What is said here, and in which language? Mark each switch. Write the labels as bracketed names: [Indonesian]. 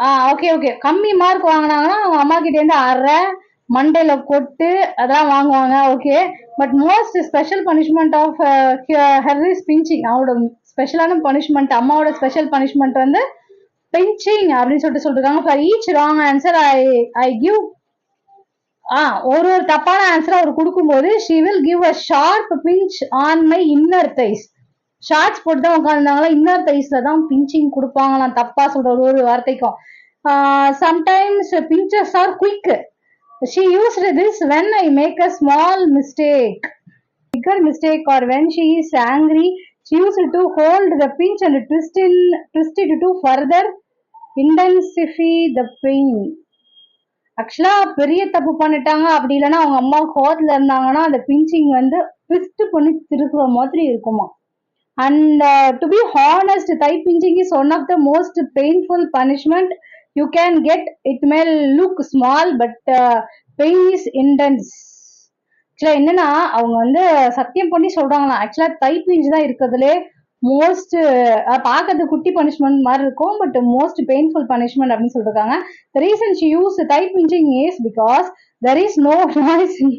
[Tamil] Okay கம்மி mark வாங்கினாங்கன்னா அவங்க அம்மா கிட்ட இருந்து அரை மண்டையில கொட்டு அதெல்லாம் வாங்குவாங்க. [English] Okay, but most special punishment of her is pinching. [Tamil] அவனோட ஸ்பெஷலான பனிஷ்மெண்ட், அம்மாவோட ஸ்பெஷல் பனிஷ்மெண்ட் வந்து பிஞ்சிங் அப்படின்னு சொல்லிருக்காங்க. [English] For each wrong answer I give. [Tamil] ஒரு தப்பான ஆன்சர் அவர் கொடுக்கும்போது [English] she will give a sharp pinch on my inner thighs. [Tamil] Shorts போட்டு தான் உட்காந்துருந்தாங்களா, இன்னர் தைஸ்ல தான் பிஞ்சிங் கொடுப்பாங்களாம். தப்பா சொல்ற ஒரு வார்த்தைக்கும். [English] Sometimes pinches are quick. She used this when I make a small mistake, bigger mistake, or when she is angry. She used to hold the pinch and twist it to further intensify the pain. [Tamil] ஆக்சுவலா பெரிய தப்பு பண்ணிட்டாங்க அப்படி இல்லைன்னா அவங்க அம்மா கோவத்துல இருந்தாங்கன்னா அந்த பிஞ்சிங் வந்து ட்விஸ்ட் பண்ணி திருக்குற மாதிரி இருக்குமா. [English] And to be honest, thigh pinching is one of the most painful punishment you can get. It may look small but pain is intense. [Tamil] ஆக்சுவலா என்னன்னா அவங்க வந்து சத்தியம் பண்ணி சொல்றாங்களா, ஆக்சுவலா தை பிஞ்ச் தான் இருக்கிறதுலே மோஸ்ட் பார்க்கறது குட்டி பனிஷ்மெண்ட் மாதிரி இருக்கும், [English] but most painful punishment [Tamil] அப்படின்னு சொல்லிருக்காங்க. [English] The reason she used thigh pinching is because there is no noise.